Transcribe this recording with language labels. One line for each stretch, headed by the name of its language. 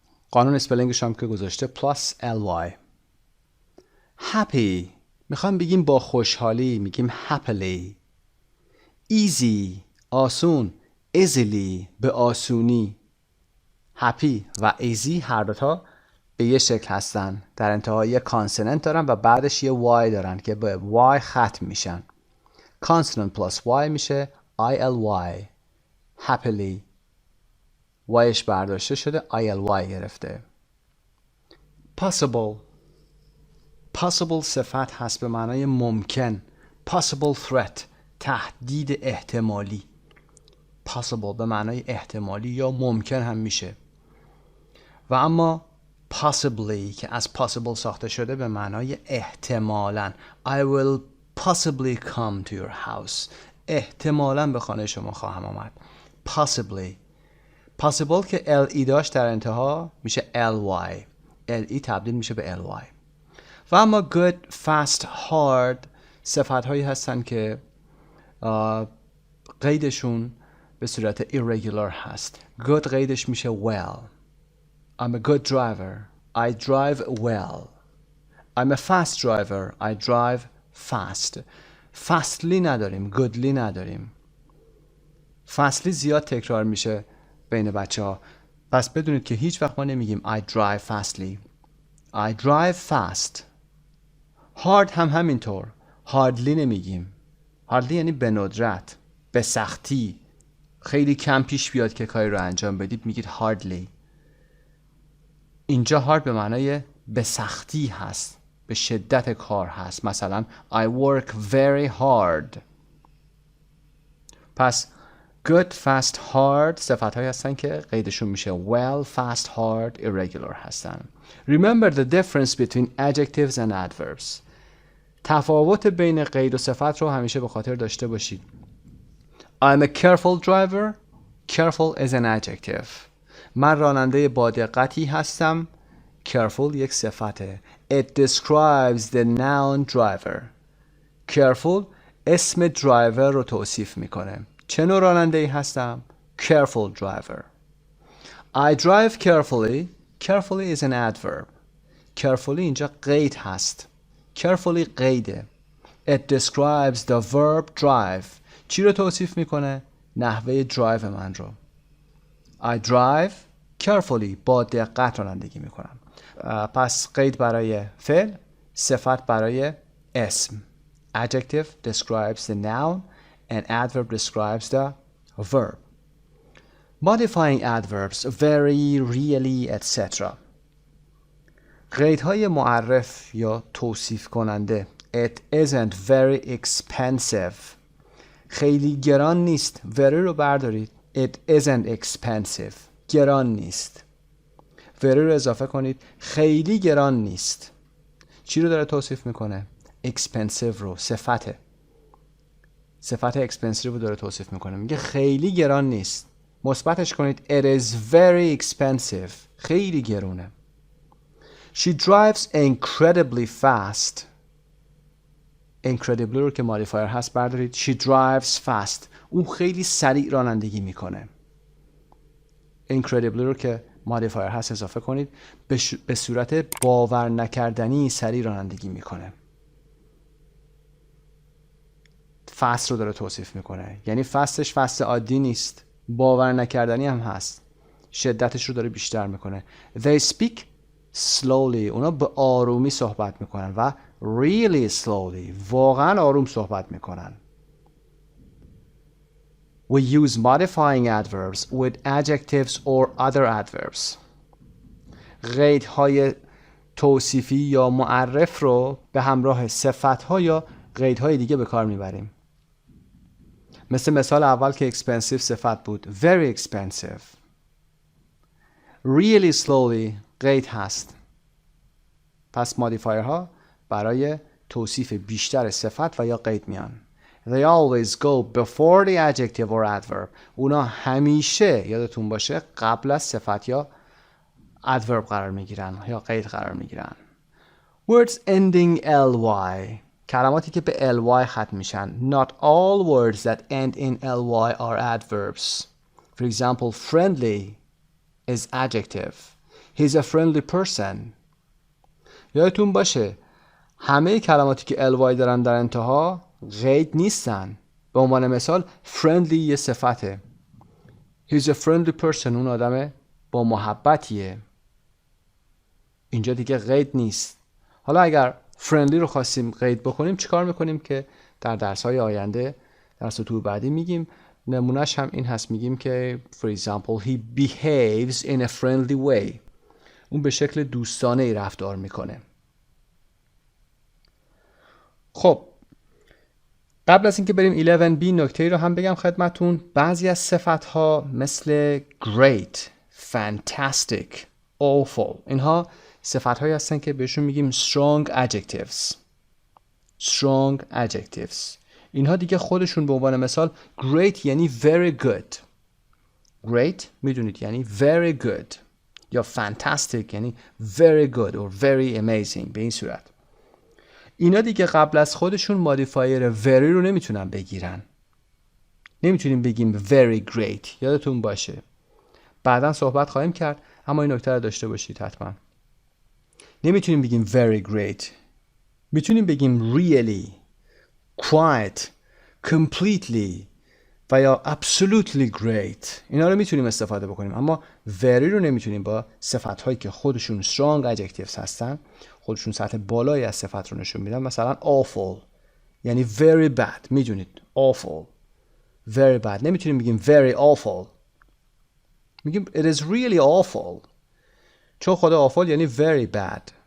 Persian: قانون اسپلینگش هم که گذاشته plus ly. happy میخوام بگیم با خوشحالی، میگیم happily. easy آسون، easily به آسونی. happy و easy هر دوتا به یه شکل هستن. در انتها یه کانسوننت دارن و بعدش یه y دارن که به y ختم میشن. کانسوننت plus y میشه ily.
English: happily.
Persian: yش برداشته شده ily گرفته.
English: possible.
Persian: possible صفت هست به معنای ممکن.
English: possible threat.
Persian: تهدید احتمالی. possible به معنای احتمالی یا ممکن هم میشه. و اما possibly که از possible ساخته شده به معنای احتمالاً.
English: I will possibly come to your house.
Persian: احتمالاً به خانه شما خواهم آمد.
English: possibly.
Persian: possible که ly داشت در انتها میشه ly. ly تبدیل میشه به ly. و اما good, fast, hard صفت هایی هستن که قیدشون به صورت irregular هست. good قیدش میشه well.
English: I'm a good driver. I drive well. I'm a fast driver. I drive fast.
Persian: fastly نداریم. goodly نداریم. fastly زیاد تکرار میشه بین بچه ها. پس بدونید که هیچ وقت ما نمیگیم
English: I drive fastly. I drive fast.
Persian: hard هم همینطور. hardly نمیگیم. hardly یعنی به ندرت. به سختی. خیلی کم پیش بیاد که کاری رو انجام بدید میگید hardly. اینجا hard به معنای به سختی هست. به شدت کار هست. مثلا
English: I work very hard.
Persian: پس good, fast, hard صفت هایی هستن که قیدشون میشه well, fast, hard, irregular هستن.
English: Remember the difference between adjectives and adverbs.
Persian: تفاوت بین قید و صفت رو همیشه به خاطر داشته باشید.
English: I'm a careful driver. Careful is an adjective.
Persian: من راننده با دقتی هستم. Careful یک صفته.
English: It describes the noun driver.
Persian: Careful اسم driver رو توصیف میکنه. چه نوع راننده‌ای هستم؟ Careful driver.
English: I drive carefully. Carefully is an adverb.
Persian: Carefully اینجا قید هست. Carefully قیده.
English: It describes the verb drive.
Persian: چی رو توصیف میکنه؟ نحوه drive من رو.
English: I drive carefully.
Persian: با دقت رانندگی میکنم. پس قید برای فعل، صفت برای اسم.
English: Adjective describes the noun and adverb describes the verb. Modifying adverbs very, really, etc.
Persian: قیدهای معرف یا توصیف کننده.
English: It isn't very expensive.
Persian: خیلی گران نیست. very رو بردارید.
English: it isn't expensive.
Persian: گران نیست. very رو اضافه کنید. خیلی گران نیست. چی رو داره توصیف میکنه؟ expensive رو، صفت expensive رو داره توصیف میکنه. میگه خیلی گران نیست. مثبتش کنید.
English: it is very expensive.
Persian: خیلی گرونه.
English: she drives incredibly fast.
Persian: incredibly رو که مودیفایر هست بردارید.
English: she drives fast.
Persian: اون خیلی سریع رانندگی میکنه. incredibly رو که مودیفایر هست اضافه کنید. به صورت باور نکردنی سریع رانندگی میکنه. fast رو داره توصیف میکنه. یعنی فستش فست عادی نیست. باور نکردنی هم هست. شدتش رو داره بیشتر میکنه.
English: they speak slowly.
Persian: اونا به آرومی صحبت میکنن و
English: really slowly.
Persian: واقعا آروم صحبت میکنن.
English: we use modifying adverbs with adjectives or other adverbs.
Persian: قیدهای توصیفی یا معرف رو به همراه صفت‌ها یا قیدهای دیگه به کار میبریم. مثل اول که expensive صفت بود. very expensive. really slowly قید هست. پس مودیفایرها برای توصیف بیشتر صفت و یا قید میان.
English: they always go before the adjective or adverb.
Persian: اونا همیشه یادتون باشه قبل از صفت یا adverb قرار میگیرن یا قید قرار میگیرن.
English: words ending ly.
Persian: کلماتی که به ly ختم میشن.
English: not all words that end in ly are adverbs. for example, friendly is adjective. he's a friendly person.
Persian: یادتون باشه همه کلماتی که ly دارن در انتها قید نیستن. به عنوان مثال friendly یه صفته.
English: he's a friendly person.
Persian: اون آدم با محبتیه. اینجا دیگه قید نیست. حالا اگر friendly رو خواستیم قید بکنیم چیکار میکنیم که در درس‌های آینده در سطوح بعدی میگیم. نمونهش هم این هست. میگیم که
English: for example he behaves in a friendly way.
Persian: اون به شکل دوستانه ای رفتار میکنه. خب قبل از اینکه بریم 11B نکته ای رو هم بگم خدمتون. بعضی از صفت‌ها مثل great, fantastic, awful اینها صفت‌هایی هستن که بهشون میگیم strong adjectives. strong adjectives. اینها دیگه خودشون به عنوان مثال great یعنی very good. great میدونید یعنی very good. یا fantastic یعنی
English: very good or very amazing.
Persian: به این صورت اینا دیگه قبل از خودشون مودیفایر very رو نمیتونن بگیرن. نمیتونیم بگیم very great. یادتون باشه بعداً صحبت خواهیم کرد اما این نکته رو داشته باشید حتما. نمیتونیم بگیم very great. میتونیم بگیم really, quite, completely و یا absolutely great. اینا رو میتونیم استفاده بکنیم اما very رو نمیتونیم. با صفت‌هایی که خودشون strong adjectives هستن خودشون سطح بالایی از صفت رو نشون میدن. مثلا awful یعنی very bad. میدونید awful very bad. نمیتونیم بگیم very awful. میگیم
English: it is really awful.
Persian: چون خود awful یعنی very bad.